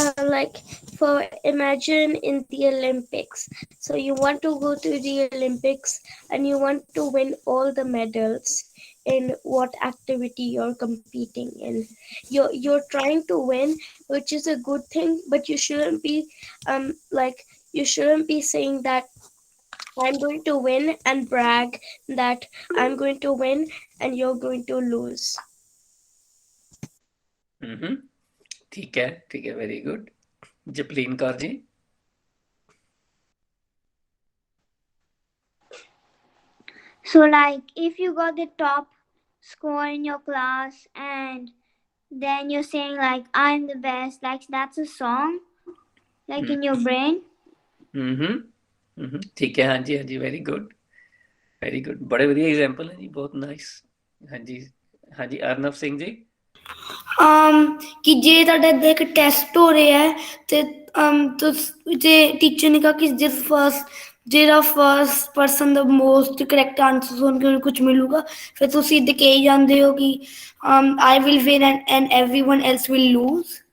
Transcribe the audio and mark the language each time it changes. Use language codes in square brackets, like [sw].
[en] like for imagine in the Olympics, so you want to go to the Olympics and you want to win all the medals in what activity you're competing in. You're trying to win, which is a good thing, but you shouldn't be you shouldn't be saying that I'm going to win and brag that I'm going to win and you're going to lose. [hi] ठीक है very good जपलीन Kaur ji [en] So like if you got the top score in your class and then you're saying like I'm the best, like that's a song like in your brain. [hi] ठीक है हाँ जी very good बड़े बढ़िया example है जी बहुत nice हाँ जी अर्नव सिंह जी [pa] कि जे ਤੁਹਾਡਾ ਇੱਕ ਟੈਸਟ ਹੋ ਰਿਹਾ ਹੈ ਤੇ ਜੇ ਟੀਚਰ ਨੇ ਕਹਾ ਕਿ ਜਿਸ ਜਿਹੜਾ ਫਰਸਟ ਪਰਸਨ ਦਾ ਮੋਸਟ ਕਰੈਕਟ ਆਨਸਰ ਸੁਣ ਕੇ ਕੁਝ ਮਿਲੂਗਾ ਫਿਰ ਤੁਸੀਂ ਇੱਦਾਂ ਕਹੀ ਜਾਂਦੇ ਹੋ ਕਿ [en] I will win and everyone else will lose.